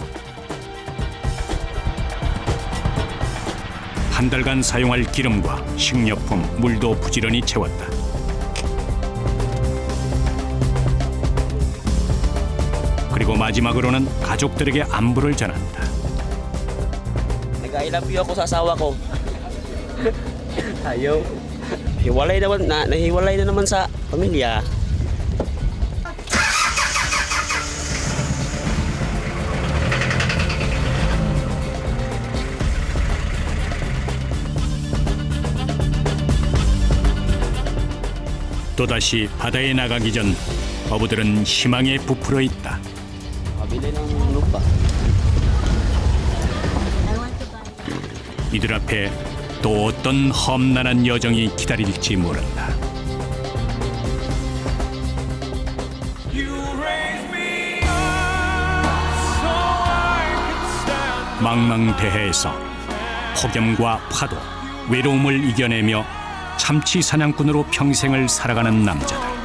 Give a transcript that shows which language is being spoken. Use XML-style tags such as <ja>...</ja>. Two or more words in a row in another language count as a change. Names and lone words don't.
<ko>한 달간 사용할 기름과 식료품, 물도 부지런히 채웠다. 그리고 마지막으로는 가족들에게 안부를 전한다.</ko> <en>I love you</en> <tl>ako sa asawa ko. Ayaw. Nahiwalay na naman sa pamilya.</tl> <ko>또다시 바다에 나가기 전 어부들은 희망에 부풀어 있다.</ko> <tl>Pabili ng lupa.</tl> <ko>이들 앞에 또 어떤 험난한 여정이 기다릴지 모른다. 망망대해에서 폭염과 파도, 외로움을 이겨내며 참치 사냥꾼으로 평생을 살아가는 남자들.</ko>